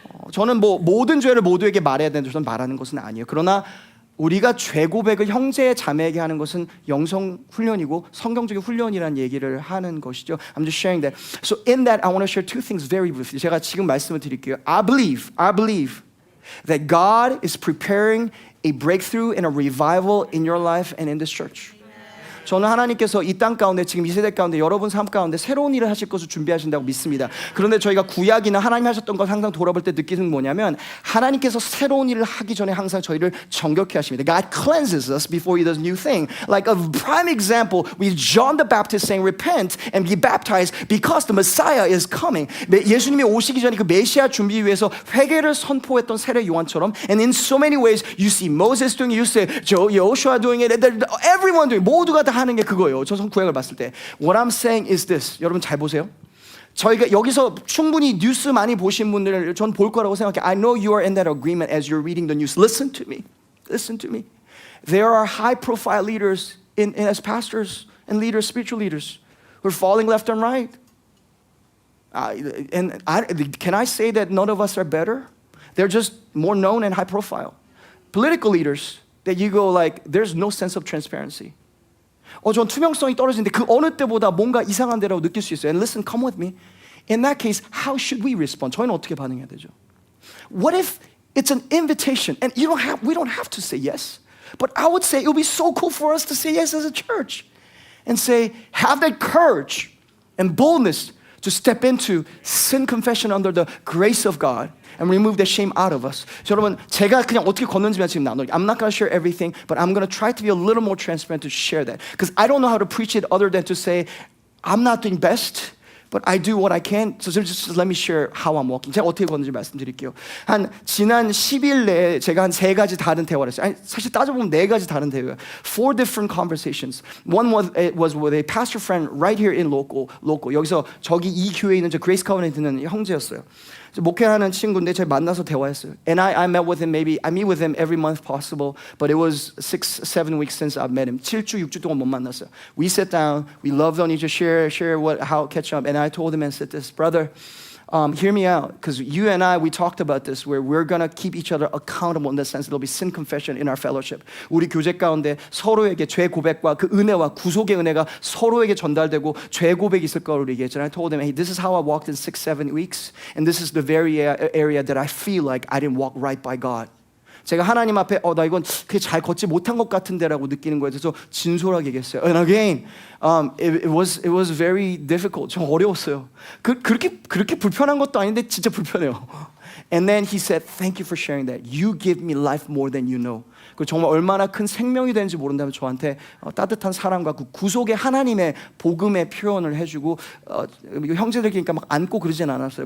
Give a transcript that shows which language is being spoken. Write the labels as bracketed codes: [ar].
[ko] 저는 모든 죄를 모두에게 말해야 되는데 저는 말하는 것은 아니에요. 그러나 우리가 죄 고백을 형제 자매에게 하는 것은 영성 훈련이고 성경적인 훈련이라는 얘기를 하는 것이죠. [en] I'm just sharing that. So in that I want to share two things very briefly. [ko] 제가 지금 말씀을 드릴게요. [en] I believe that God is preparing a breakthrough and a revival in your life and in this church. [ko] 저는 하나님께서 이 땅 가운데 지금 이 세대 가운데 여러분 삶 가운데 새로운 일을 하실 것을 준비하신다고 믿습니다. 그런데 저희가 구약이나 하나님 하셨던 것 항상 돌아볼 때 느끼는 뭐냐면 하나님께서 새로운 일을 하기 전에 항상 저희를 정결케 하십니다. [en] God cleanses us before He does new thing. Like a prime example, with John the Baptist saying, "Repent and be baptized because the Messiah is coming." [ko] 예수님이 오시기 전에 그 메시아 준비 위해서 회개를 선포했던 세례 요한처럼, [en] and in so many ways, you see Moses doing it, you see Joshua doing it, everyone doing it. [ko] 모두가 다 하는 게 그거예요. 저 구약을 봤을 때. [en] What I'm saying is this. [ko] 여러분 잘 보세요. 저희가 여기서 충분히 뉴스 많이 보신 분들을 전 볼 거라고 생각해요. [en] I know you are in that agreement as you're reading the news. Listen to me. Listen to me. There are high-profile leaders as pastors and leaders, spiritual leaders, who are falling left and right. Can I say that none of us are better? They're just more known and high-profile. Political leaders that you go like, there's no sense of transparency. [ko] 전 투명성이 떨어지는데 그 어느 때보다 뭔가 이상한 데라고 느낄 수 있어요. [en] And listen, come with me. In that case, how should we respond? [ko] 저희는 어떻게 반응해야 되죠? [en] What if it's an invitation and we don't have to say yes? But I would say it would be so cool for us to say yes as a church and say, have that courage and boldness to step into sin confession under the grace of God and remove the shame out of us. [ko] So 여러분, 제가 그냥 어떻게 걷는지만 지금 나눠요. [en] I'm not going to share everything, but I'm going to try to be a little more transparent to share that. Because I don't know how to preach it other than to say, I'm not doing best, but I do what I can. So just let me share how I'm walking. [ko] 제가 어떻게 걷는지 말씀드릴게요. 한 지난 10일 내에 제가 한 3가지 다른 대화를 했어요. 아니, 사실 따져보면 4가지 다른 대화. [en] 4 different conversations. One was with a pastor friend right here in local. [ko] 여기서 저기 이 교회에 있는 저 그레이스 커버넌트 있는 형제였어요. 목회하는 친구인데 제가 만나서 대화했어요. [en] And I met with him I meet with him every month possible, but it was 6-7 weeks since I've met him. [ko] 7주, 6주 동안 못 만났어요. [en] We sat down, we loved on each other, share how catch up. And I told him and said this, brother, hear me out, because you and I, we talked about this, where we're going to keep each other accountable in the sense there'll be sin confession in our fellowship. [ko] 우리 교제 가운데 서로에게 죄 고백과 그 은혜와 구속의 은혜가 서로에게 전달되고 죄 고백이 있을 거라고 얘기했잖아요. [en] I told him, hey, this is how I walked in 6-7 weeks, and this is the very area that I feel like I didn't walk right by God. [ko] 제가 하나님 앞에 나 이건 그게 잘 걷지 못한 것 같은데라고 느끼는 거에 대해서 진솔하게 얘기했어요. [en] And again, it was very difficult. [ko] 좀 어려웠어요. 그렇게 불편한 것도 아닌데 진짜 불편해요. [en] And then he said, thank you for sharing that. You give me life more than you know. [ko] 그 정말 얼마나 큰 생명이 되는지 모른다면 저한테 따뜻한 사랑과 그 구속의 하나님의 복음의 표현을 해주고 형제들끼리니까 막 안고 그러진 않았어요.